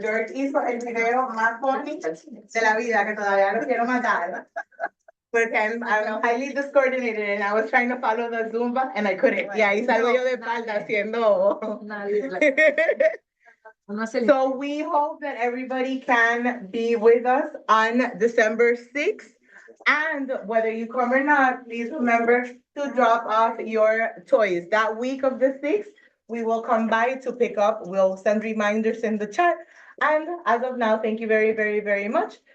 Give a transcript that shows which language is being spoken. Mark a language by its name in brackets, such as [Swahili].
[Spanish] George hizo el video más funny de la vida, que todavía lo quiero matar. [English] Porque I'm highly discoordinated and I was trying to follow the Zumba and I couldn't. [Spanish] Y ahí salgo yo de espalda haciendo. [English] So we hope that everybody can be with us on December 6th. And whether you come or not, please remember to drop off your toys. That week of the 6th, we will come by to pick up. We'll send reminders in the chat. And as of now, thank you very, very, very much.